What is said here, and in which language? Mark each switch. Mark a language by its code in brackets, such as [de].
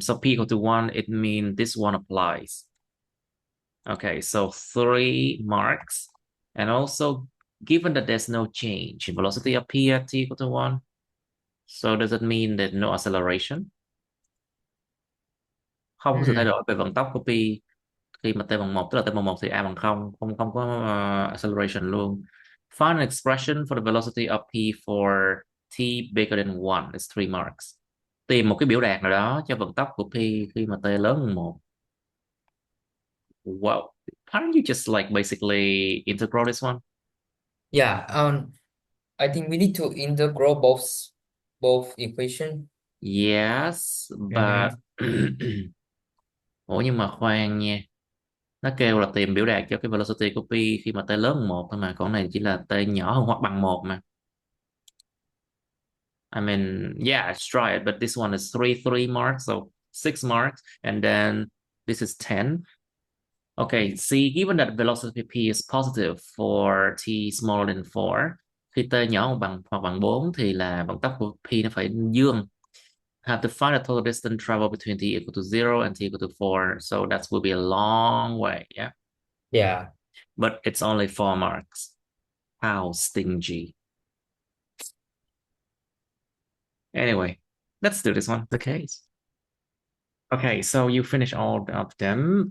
[en] So P equal to 1, it means this one applies. Okay, so 3 marks. And also, given that there's no change in velocity of P at t equal to 1, so does it mean that no acceleration? [vi] Không có sự thay mm, đổi về vận tốc của Pi khi mà t bằng 1, tức là t bằng 1 thì a bằng không, không có acceleration luôn. [en] Find an expression for the velocity of P for t bigger than 1 is 3 marks. [vi] Tìm một cái biểu đạt nào đó cho vận tốc của Pi khi mà t lớn hơn 1. Wow. [en] Can't you just like basically integral this one? yeah. I think we need to integral both equation. Yes, but Mm-hmm. [vi] ủa nhưng mà khoan nha. Nó kêu là tìm biểu đạt cho cái velocity của Pi khi mà t lớn hơn 1 thôi mà, còn này chỉ là t nhỏ hơn hoặc bằng 1 mà. [en] I mean, yeah, let's try it, but this one is 3 marks, so 6 marks, and then this is 10. Okay, see, given that velocity p is positive for t smaller than 4, [vi] khi t nhỏ hơn bằng hoặc bằng 4 thì là vận tốc của p nó phải dương. [en] Have to find a total distance traveled between t equal to 0 and t equal to 4, so that will be a long way, yeah? Yeah. But it's only 4 marks. How stingy. Anyway, let's do this one, the case. Okay, so you finish all of them.